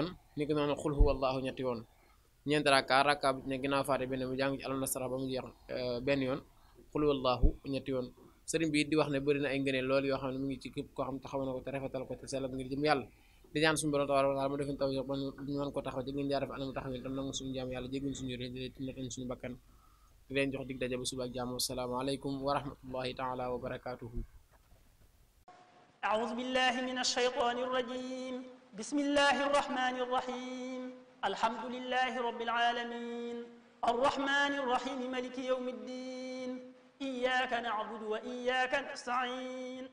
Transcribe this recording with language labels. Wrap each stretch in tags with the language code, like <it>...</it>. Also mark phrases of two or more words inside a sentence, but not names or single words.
<wo>ni ko noonu</wo> <ar>قل هو الله</ar> <wo>ñetti yoon ñeenti rakka bu ci ne gannaaw fatiha benn mu jàng ci</wo> <ar>ألم نشرح</ar> <wo>ba mu jeex benn yoon</wo> <ar>قل هو الله</ar> <wo>ñetti yoon sëriñ bi di wax ne bëri na ay ngëneel loolu yoo xam ne mu ngi ci képp koo xam taxaw na ko te rafetal ko te sellal ngir jëm yàlla di ñaan suñu borom</wo> <ar>تبارك وتعالى</ar> <wo>mu defuñ taw ba ñu mën ko taxaw ci gën jaar def anam taxaw tam nangu suñu jaam yàlla jégguñ suñu réew di natañ suñu bakkan di leen jox dig daje ba suba ak jàmm</wo> <ar>السلام عليكم ورحمة الله تعالى وبركاته أعوذ بالله من الشيطان الرجيم بسم الله الرحمن الرحيم الحمد لله رب العالمين الرحمن الرحيم ملك يوم الدين إياك نعبد وإياك نستعين</ar>